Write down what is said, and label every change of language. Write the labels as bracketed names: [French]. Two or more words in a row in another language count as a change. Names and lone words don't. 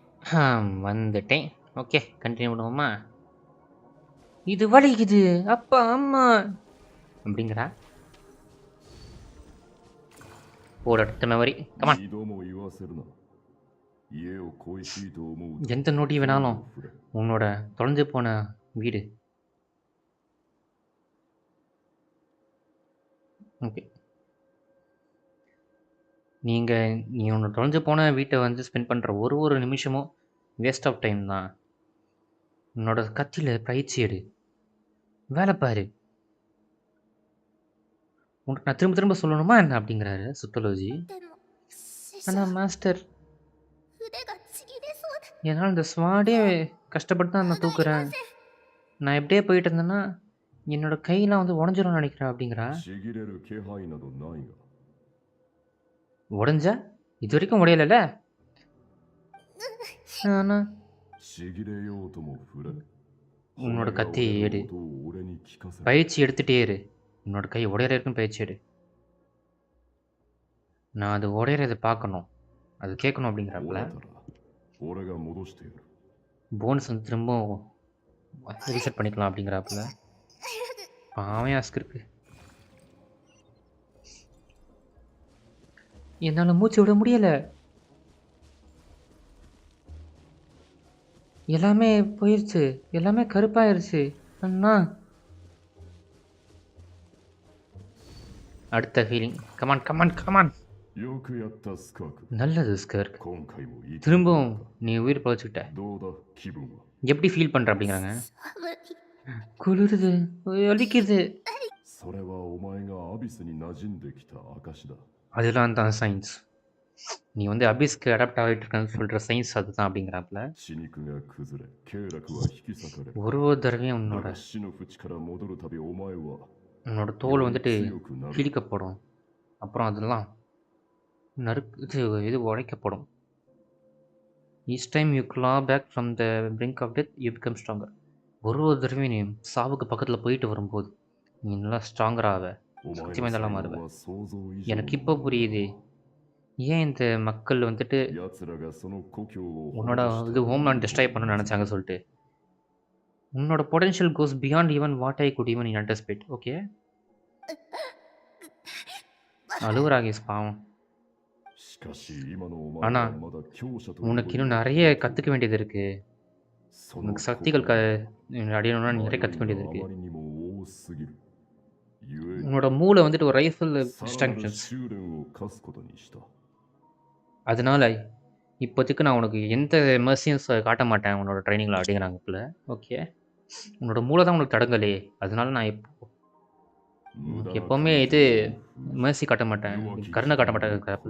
[Tamil] வந்துட்டேன். ஓகே, கண்டினியூ பண்ணுவோமா? இது வலிக்குது அப்பா அம்மா அப்படிங்கிறா. போட மெமரி கமான். [Japanese] 二度も言わせるな。家を恋しいと思うと [Tamil] எந்த நோட்டி வேணாலும் [Japanese] 今度触れ [Tamil] உன்னோட தொலைஞ்சு போன வீடு. ஓகே, நீ உன்னோட தொலைஞ்சு போன வீட்டை வந்து ஸ்பெண்ட் பண்ணுற ஒரு நிமிஷமும் [English] waste of time [Tamil] தான். உன்னோட கத்தியில் பயிற்சி எடு, வேலை பாரு. உனக்கு நான் திரும்ப திரும்ப சொல்லணுமா என்ன அப்படிங்கிறாரு சுத்தலோஜி. [Japanese] でも師匠 [Tamil] ஆனால் மாஸ்டர், [Japanese] 腕がちぎれそうで [Tamil] என்னால் இந்த ஸ்வாடே கஷ்டப்பட்டு தான் நான் தூக்குறேன். நான் எப்படியே போயிட்டு இருந்தேன்னா என்னோட கையெல்லாம் வந்து உடஞ்சிரும்னு நினைக்கிறேன் அப்படிங்கிறா. [Japanese] ちぎれる気配などないが [Tamil] உடஞ்சா இது வரைக்கும் உடையலைல்ல. ஆனால் [Japanese] ちぎれようとも触れ [Tamil] உன்னோட [Japanese] 骨が [Tamil] கத்தியை [Japanese] 折れ [Tamil] எடு, [Japanese] ることを俺に聞かせる [Tamil] பயிற்சி எடுத்துகிட்டே இரு. உன்னோட கை உடையிற இருக்கும் பயிற்சி எடு. நான் அது உடையிறதை பார்க்கணும், அது கேட்கணும் [Japanese] 折 [Tamil] அப்படிங்கிறாப்புல. [Japanese] れたら俺が戻してやる [Tamil] போனஸ் வந்து திரும்ப ரீசெட் பண்ணிக்கலாம் அப்படிங்கிறாப்புல. பாவம் ஆஸ்கருக்கு. என்னால் மூச்சு விட முடியலை. எல்லாமே போயிடுச்சு, எல்லாமே கருப்பாயிருச்சு அண்ணா. அடுத்த ஃபீலிங். [English] come on come on come on. [Japanese] よくやったスカーク [Tamil] நல்லது ஸ்கர்க், [Japanese] 今回もいい [Tamil] திரும்பவும் நீ உயிர் பழச்சிக்கிட்ட. [Japanese] どうだ気分は [Tamil] எப்படி ஃபீல் பண்ணுற அப்படிங்கிறாங்க. [Japanese] 寒い [Tamil] குளிருது, வலிக்குது. [Japanese] それはお前がアビスに馴染んできた証だ [Tamil] அதெல்லாம் தான் சயின்ஸ். நீ வந்து அபிஸ்க்கு அடாப்ட் ஆகிட்டு இருக்கன்னு சொல்கிற சயின்ஸ் அதுதான் அப்படிங்கிறாப்புல. [Japanese] 血肉が崩れ経絡は引き裂かれる [Tamil] ஒரு தடவையும் [Japanese] だ [Tamil] உன்னோட [Japanese] が死の淵から戻るたびお前は [Tamil] உன்னோட தோல் வந்துட்டு [Japanese] 強くなる [Tamil] கிழிக்கப்படும், அப்புறம் அதெல்லாம் இது உடைக்கப்படும். [English] Each time you claw back from the brink of death you become stronger. [Tamil] ஒரு தடவையும் நீ சாவுக்கு பக்கத்தில் போயிட்டு வரும்போது நீ நல்லா ஸ்ட்ராங்கர் ஆவ, [Japanese] お前 [Tamil] சக்தி [Japanese] の [Tamil] வாய்ந்தெல்லாம் [Japanese] 才 [Tamil] மாறுவ. [Japanese] 能は想像以上 [Tamil] எனக்கு இப்போ புரியுது ஏன் இந்த மக்கள் வந்துட்டு [Japanese] 奴らがその故郷を [Tamil] உன்னோட இது ஹோம்லாண்ட் டிஸ்ட்ராய் பண்ணணும்னு நினச்சாங்க சொல்லிட்டு. [English] உன்னோட potential goes beyond even what I could even in underspect. [Tamil] ஓகே, அழுவுறாகேஸ் பாவம். [Japanese] しかし今のお前 [Tamil] ஆனா [Japanese] はまだ強者と [Tamil] உனக்கு இன்னும் நிறைய கற்றுக்க வேண்டியது இருக்குது. [Japanese] その [Tamil] உனக்கு சக்திகள் அடையணும்னா நீ நிறைய கற்றுக்க வேண்டியது [Japanese] あ [Tamil] இருக்குது. [Japanese] まりにも多すぎるゆえに [Tamil] உன்னோட மூளை வந்துட்டு ஒரு ரைஃபிள் [Japanese] さらなる [Tamil] டிஸ்ட்ராக்ஷன்ஸ். [Japanese] 修練を課すことにした [Tamil] அதனால இப்போதைக்கு நான் உனக்கு எந்த மெர்சியும் காட்ட மாட்டேன் உன்னோட ட்ரைனிங்கில் அப்படிங்கிறாங்க பிள்ளை. ஓகே, உன்னோட மூளை தான் உனக்கு தடங்கலே, அதனால நான் உனக்கு எப்போவுமே இது மெர்சி காட்ட மாட்டேன், கருணை காட்ட மாட்டேங்கிறப்பில்.